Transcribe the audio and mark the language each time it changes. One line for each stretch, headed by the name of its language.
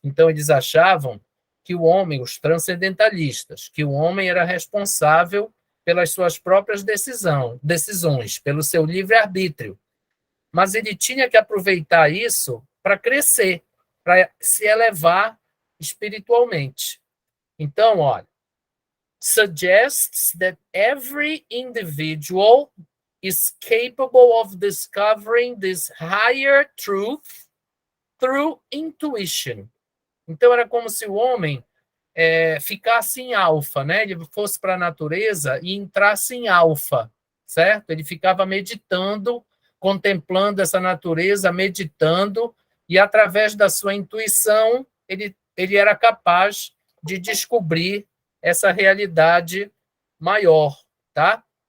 Portuguese: Então, eles achavam que o homem, os transcendentalistas, que o homem era responsável pelas suas próprias decisões, pelo seu livre-arbítrio. Mas ele tinha que aproveitar isso para crescer, para se elevar espiritualmente. Então, olha,
English: suggests that every individual is capable of discovering this higher truth through intuition.
Portuguese: Então, era como se o homem ficasse em alfa, né? Ele fosse para a natureza e entrasse em alfa, certo? Ele ficava meditando, contemplando essa natureza, meditando, e através da sua intuição, ele era capaz de descobrir essa realidade maior, tá?